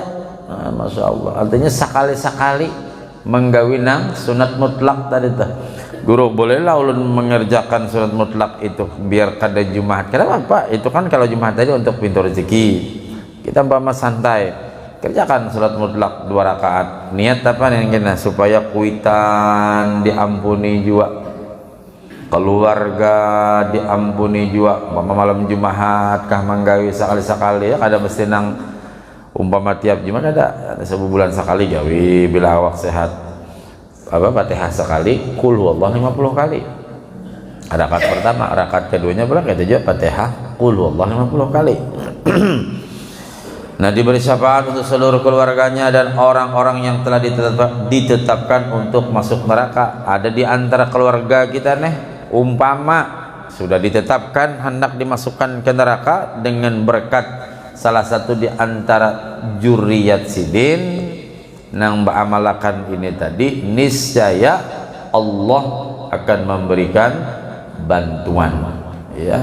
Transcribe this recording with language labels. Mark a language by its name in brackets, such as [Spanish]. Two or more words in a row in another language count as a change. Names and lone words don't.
[Banjar] Nah, Masya Allah, artinya sekali-sekali menggawinang sunat mutlak tadi tuh. Guru, bolehlah ulun mengerjakan sunat mutlak itu biar kada Jumat. [Indonesian] Kenapa Pak? Itu kan kalau Jumat tadi untuk pintu rezeki. Kita umpama santai, kerjakan sholat mutlak 2 rakaat. Niat apa nih? [Banjar] Supaya kuitan diampuni juga. keluarga diampuni juga. Malam Jumat kah manggawi sekali-sekali ya, kada mesti nang umpama tiap Jumat ada sebulan sekali gawi bila awak sehat. [Indonesian] Apa Fatihah sekali, [Arabic] قل هو الله 50 kali. [Indonesian] Rakaat pertama, rakaat keduanya pula kita juga Fatihah [Arabic] قل هو الله [Indonesian] 50 kali. Nah, diberi syafaat untuk seluruh keluarganya dan orang-orang yang telah ditetapkan untuk masuk neraka. [Banjar] Ada di antara keluarga kita nih, umpama sudah ditetapkan hendak dimasukkan ke neraka dengan berkat salah satu di antara juriyat sidin nang beramalkan ini tadi, niscaya Allah akan memberikan bantuan, ya.